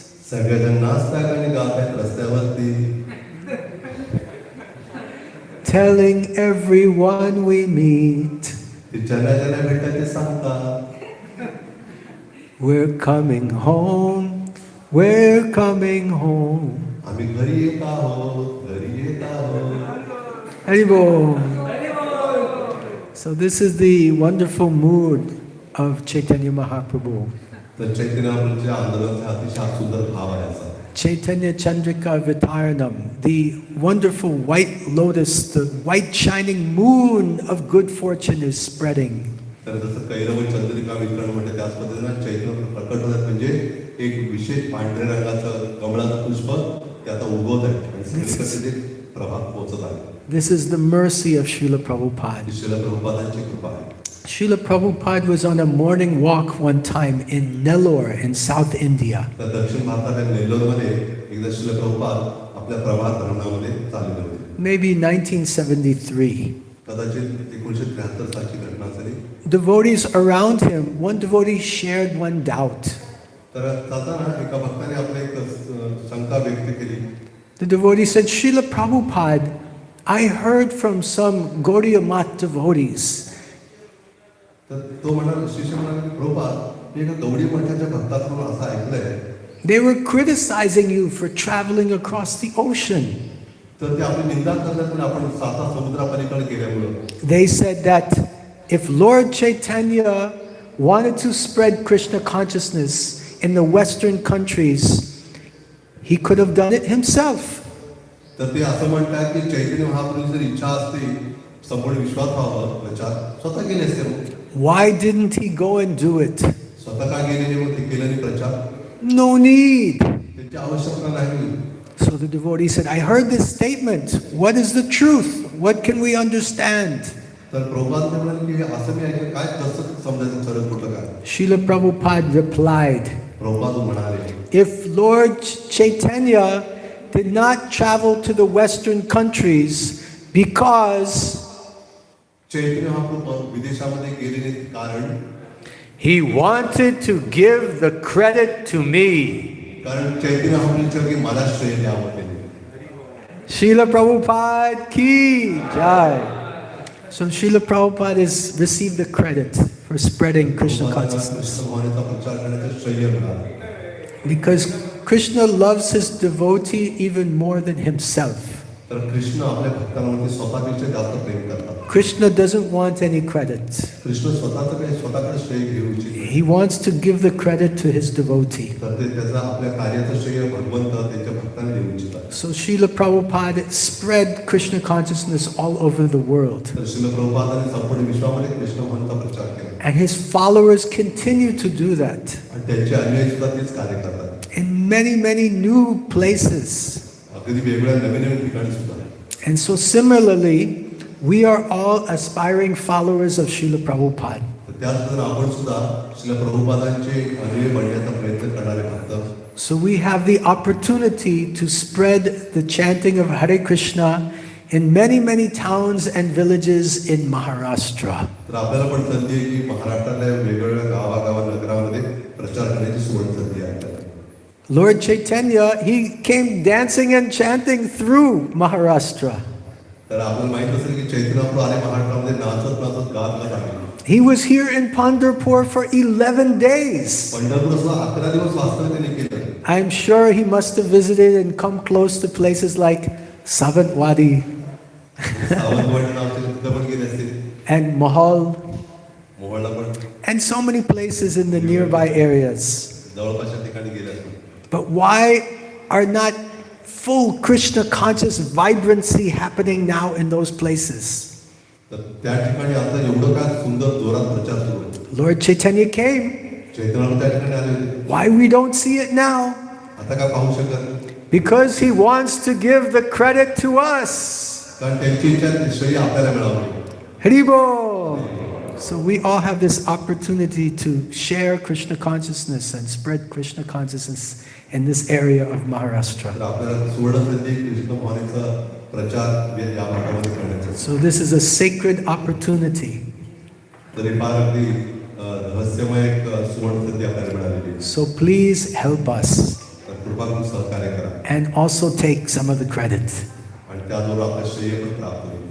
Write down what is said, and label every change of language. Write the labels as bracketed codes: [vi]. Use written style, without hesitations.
[mr] सगळेजण नाचतात आणि गातात रस्त्यावरती. [en] Telling everyone we meet, [mr] ते ज्यांना भेटतात ते सांगतात. [en] we're coming home, we're coming home. [mr] आम्ही घरी येत आहोत, घरी येत आहोत. Haribo. [en] So this is the wonderful mood of Chaitanya Mahaprabhu. [mr] तर चैतन्य महाप्रभूच्या आंदोलनाचा अतिशय सुंदर भाव आहे असा. [en] Chaitanya Chandrika Vitaranam, the wonderful white lotus, the white shining moon of good fortune is spreading. [mr] तर जसं कैरव चंद्रिका वितरण म्हणते त्याच पद्धतीनं चैतन्य प्रकट होतात म्हणजे एक विशेष पांढऱ्या रंगाचं कमळाचं पुष्प ते आता उगवत आहे आणि सगळीकडे ते प्रभात पोहोचत आहे. [en] This is the mercy of Srila Prabhupada. [mr] Srila प्रभुपादांची कृपा आहे. [en] Srila Prabhupada was on a morning walk one time in Nellore in South India. [mr] तर दक्षिण भारताच्या नेल्लोरमध्ये एकदा श्रील प्रभुपाद आपल्या प्रभात धरणामध्ये चालले होते. [en] Maybe 1973. [mr] कदाचित 1973 सालची घटना झाली. [en] Devotees around him, one devotee shared one doubt. [mr] तर जाताना एका भक्ताने आपले एक शंका व्यक्त केली. [en] The devotee said, Srila Prabhupada, I heard from some Gaudiya Math devotees. [mr] तर तो म्हणाला शिष्य म्हणाले प्रभुपाद मी एका गौडी मठाच्या भक्ताकडून असं ऐकलंय. [en] They were criticizing you for traveling across the ocean. [mr] तर ते आपली निंदा करतात आपण 7 समुद्रापलीकडे गेल्यामुळं. [en] They said that if Lord Chaitanya wanted to spread Krishna consciousness in the Western countries, he could have done it himself. [mr] तर ते असं म्हणतात की चैतन्य महाप्रभूची जर इच्छा असते संपूर्ण विश्वात व्हावं प्रचार स्वतः केले असते. [en] Why didn't he go and do it? [mr] स्वतः का गेलेले मग ते केलं नाही प्रचार. [en] No need. [mr] त्याची आवश्यकता नाही. [en] So the devotee said, I heard this statement. What is the truth? What can we understand? [mr] तर प्रभुपाद म्हणाले की असं मी ऐकलं काय कसं समजायचं खरं खोटं काय. [en] Srila Prabhupada replied, [mr] प्रभुपाद म्हणाले [en] if Lord Chaitanya did not travel to the Western countries because [mr] Chaitanya Mahaprabhu विदेशामध्ये गेलेले कारण [en] he wanted to give the credit to me. [mr] कारण चैतन्य महाप्रभूच्या की मला श्रेय द्यावं केले. [hi] Srila Prabhupada ki jai. [en] So Srila Prabhupada has received the credit for spreading Krishna consciousness. [mr] Krishna भगवानाचा प्रचार करण्याचं श्रेय मिळालं. [en] Because Krishna loves his devotee even more than himself. [mr] तर कृष्ण आपल्या भक्तांवरती स्वतःपेक्षा जास्त प्रेम करतात. [en] Krishna doesn't want any credit. [mr] Krishna स्वतःकडे श्रेय घेऊ इच्छित. [en] He wants to give the credit to his devotee. [mr] तर ते त्याचा आपल्या कार्याचं श्रेय भगवंत त्यांच्या भक्तांना देऊ इच्छितात. [en] So Srila Prabhupada spread Krishna consciousness all over the world. [mr] तर श्रील प्रभुपादांनी संपूर्ण विश्वामध्ये कृष्ण भगवंताचा प्रचार केला. [en] And his followers continue to do that [mr] आणि त्यांचे अनुयायी सुद्धा तेच कार्य करतात. [en] in many, many new places. [mr] अगदी वेगवेगळ्या नवीन ठिकाणी सुद्धा. [en] And so similarly, we are all aspiring followers of Srila Prabhupada. [mr] तर त्याचबरोबर आपण सुद्धा श्रील प्रभुपादांचे अनुयायी बनण्याचा प्रयत्न करणारे भक्त. [en] So we have the opportunity to spread the chanting of Hare Krishna in many, many towns and villages in Maharashtra. [mr] तर आपल्याला पण संधी आहे की महाराष्ट्रातल्या वेगवेगळ्या गावागावा नगरामध्ये प्रचार करण्याची सुवर्ण संधी आहे. [en] Lord Chaitanya, he came dancing and chanting through Maharashtra. [mr] तर आपल्याला माहित असेल की चैतन्य महाप्रभू आले महाराष्ट्रामध्ये नाचत नाचत गात गात आले. [en] He was here in Pandharpur for 11 days. [mr] पंढरपूरला 11 दिवस वास्तव्य त्यांनी केलं. [en] I'm sure he must have visited and come close to places like Savantwadi [mr] Sawantwadi नावाचे तिथं पण गेले असतील. [en] and Mahal [mr] मोहोळला पण [en] and so many places in the nearby areas. [mr] जवळपासच्या ठिकाणी गेले असतील. [en] But why are not full Krishna conscious vibrancy happening now in those places? [mr] तर त्या ठिकाणी आता एवढं काय सुंदर जोरात प्रचार सुरू आहे. [en] Lord Chaitanya came. [mr] चैतन्य त्या ठिकाणी आले होते. [en] Why we don't see it now? [mr] आता काय पाहू शकत? [en] Because he wants to give the credit to us. [mr] कारण त्यांची इच्छा आहे ती श्रेय आपल्याला मिळावी. Haribo! [en] So we all have this opportunity to share Krishna consciousness and spread Krishna consciousness in this area of Maharashtra. [mr] तर आपल्याला सुवर्ण संधी कृष्ण भावनेचा प्रचार या भागामध्ये करण्याचा. [en] So this is a sacred opportunity. [mr] तर हे फार अगदी रहस्यमय एक सुवर्ण संधी आपल्याला मिळालेली आहे. [en] So please help us [mr] तर कृपा करून सहकार्य करा [en] and also take some of the credit. [mr] आणि त्याद्वारे आपल्या श्रेय पण प्राप्त होईल.